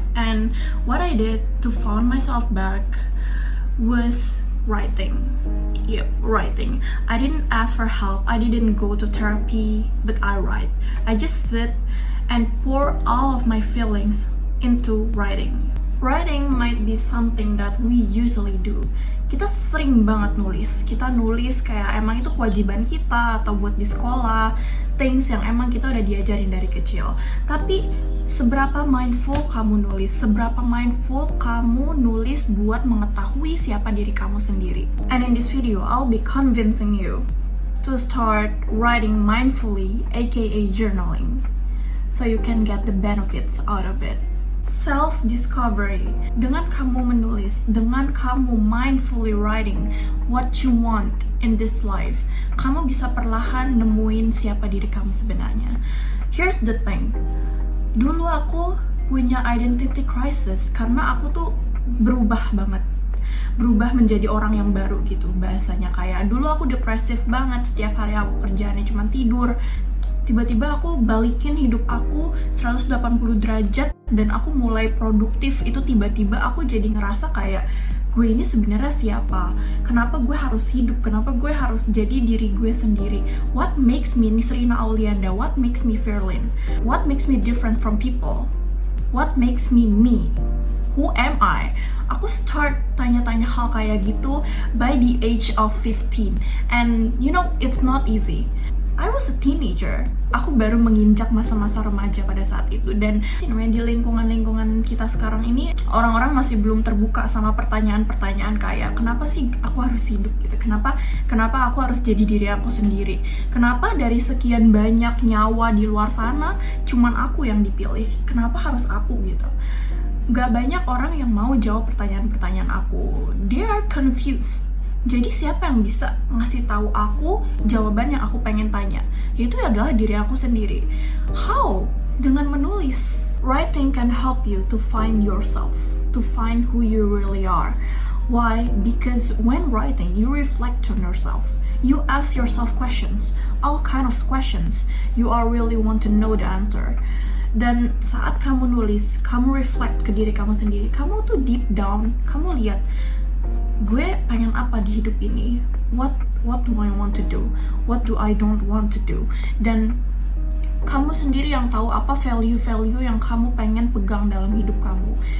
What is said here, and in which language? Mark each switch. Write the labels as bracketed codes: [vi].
[en] And what I did to find myself back was writing. Yep, writing. I didn't ask for help. I didn't go to therapy, but I write. I just sit and pour all of my feelings into writing. Writing might be something that we usually do. [id] Kita sering banget nulis. Kita nulis kayak emang itu kewajiban kita atau buat di sekolah, things yang emang kita udah diajarin dari kecil. Tapi seberapa mindful kamu nulis? Seberapa mindful kamu nulis buat mengetahui siapa diri kamu sendiri? [en] And in this video, I'll be convincing you to start writing mindfully, aka journaling, so you can get the benefits out of it. Self-discovery. [id] Dengan kamu menulis, dengan kamu [en] mindfully writing what you want in this life, [id] kamu bisa perlahan nemuin siapa diri kamu sebenarnya. [en] Here's the thing. [id] Dulu aku punya identity crisis karena aku tuh berubah banget. Berubah menjadi orang yang baru gitu bahasanya. Kayak dulu aku depresif banget, setiap hari aku kerjaannya cuma tidur. Tiba-tiba aku balikin hidup aku 180 derajat dan aku mulai produktif. Itu tiba-tiba aku jadi ngerasa kayak gue ini sebenarnya siapa? Kenapa gue harus hidup? Kenapa gue harus jadi diri gue sendiri? [en] What makes me Nisrina Aulianda? What makes me Firlin? What makes me different from people? What makes me me? Who am I? [id] Aku start tanya-tanya hal kayak gitu [en] by the age of 15. And you know, it's not easy. I was a teenager. [id] Aku baru menginjak masa-masa remaja pada saat itu. Dan di lingkungan-lingkungan kita sekarang ini, orang-orang masih belum terbuka sama pertanyaan-pertanyaan kayak kenapa sih aku harus hidup gitu? Kenapa aku harus jadi diri aku sendiri? Kenapa dari sekian banyak nyawa di luar sana cuman aku yang dipilih? Kenapa harus aku gitu? Gak banyak orang yang mau jawab pertanyaan-pertanyaan aku. [en] They are confused. [id] Jadi siapa yang bisa ngasih tahu aku jawaban yang aku pengen tanya? Itu adalah diri aku sendiri. [en] How? [id] Dengan menulis. [en] Writing can help you to find yourself, to find who you really are. Why? Because when writing, you reflect on yourself. You ask yourself questions, all kind of questions. You all really want to know the answer. [id] Dan saat kamu nulis, kamu reflect ke diri kamu sendiri. Kamu tuh deep down, kamu lihat, gue pengen apa di hidup ini? [en] What do I want to do? What do I don't want to do? [id] Dan kamu sendiri yang tahu apa value-value yang kamu pengen pegang dalam hidup kamu.